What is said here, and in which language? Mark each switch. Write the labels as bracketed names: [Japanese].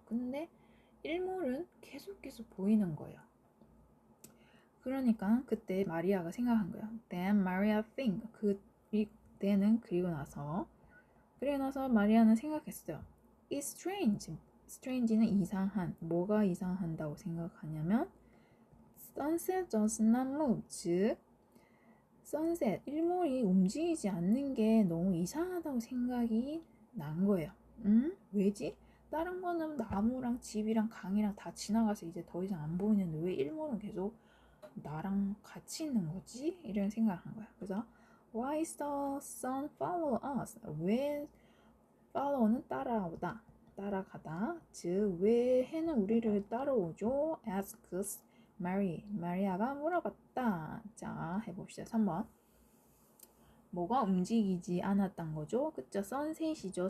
[Korean] 근데 일몰은 계속 보이는 거예요. 그러니까 그때 마리아가 생각한 거야. [English] Then Maria think. [Korean] 그때는 그리고 나서 마리아는 생각했어요. [English] It's strange. [Korean] strange는 이상한. 뭐가 이상한다고 생각하냐면 [English] sunset does not move. [Korean] 즉 sunset, 일몰이 움직이지 않는 게 너무 이상하다고 생각이 난 거예요. 왜지? 다른 거는 나무랑 집이랑 강이랑 다 지나가서 이제 더 이상 안 보이는데 왜 일몰은 계속 나랑 같이 있는 거지? 이런 생각을 한 거야. 그래서 [English] Why does the sun follow us? [Korean] 왜 follow는 따라가다. 즉 왜 해는 우리를 따라오죠? asks 마리아가 물어봤다. 자, 해봅시다. 3번. 뭐가 움직이지 않았던 거죠? 그쵸? 선셋이죠.